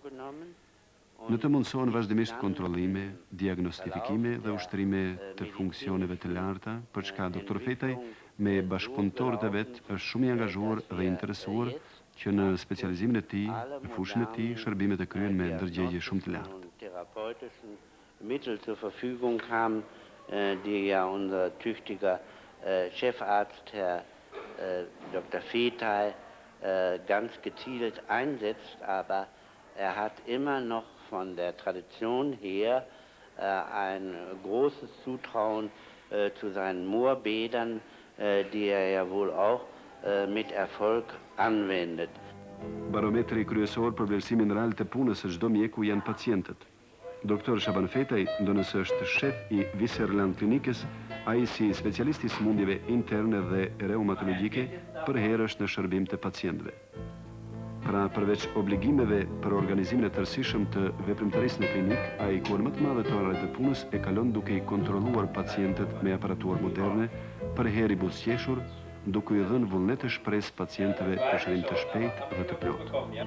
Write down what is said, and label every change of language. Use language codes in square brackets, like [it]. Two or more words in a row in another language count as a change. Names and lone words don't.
[sq] Në të mundësohen vazhdimisht kontrollime, diagnostifikime dhe ushtrime të funksioneve të larta, për çka Dr. Fetaj me bashkëpunëtorët e vet është shumë i angazhuar dhe interesuar që në specializimin e tij, në fushën e tij, shërbimet e kryen me ndërgjegje shumë të lartë. [de] Mittel zur Verfügung haben, die ja unser tüchtiger Chefarzt, Herr Dr. Fetaj, ganz gezielt einsetzt, aber hat immer noch von der Tradition her ein großes Zutrauen zu seinen Moorbädern, die ja wohl auch mit Erfolg anwendet. [sq] Barometri kryesor për vlerësimin real të punës së çdo mjeku janë pacientët. Doktor Shaban Fetaj, ndonëse është shef i Viserland Klinikës, ai si specialist i smundjeve interne dhe reumatologjike përherë është në shërbim të pacientëve. Pra përveç obligimeve për organizimin e tërësishëm të veprimtarisë në klinik, ai kur më të madhe të orëve të punës e kalon duke i kontrolluar pacientët me aparaturë moderne, për herë i buzëqeshur, duke i dhënë vullnet të shpresë pacientëve për shërim të shpejtë dhe të plotë.